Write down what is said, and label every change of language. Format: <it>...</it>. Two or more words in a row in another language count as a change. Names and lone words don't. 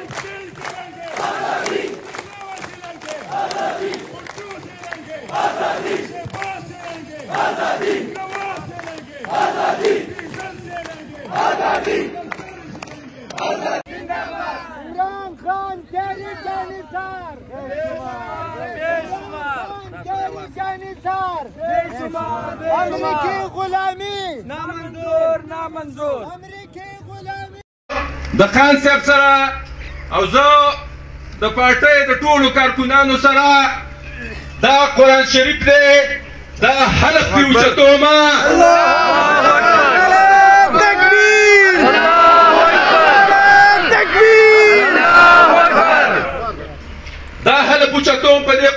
<ur>آزادی آزادی آزادی آزادی آزادی آزادی عمران خان تیرے جانثار امریکی غلامی نامنظور نامنظور امریکی غلامی</ur> <ps>د خان صاحب سره او زه د پارټۍ د ټولو کارکونانو سره دا قرآن شریف دی دا حلق پې اوچتومه دا حلق اوچتوم په دې</ps>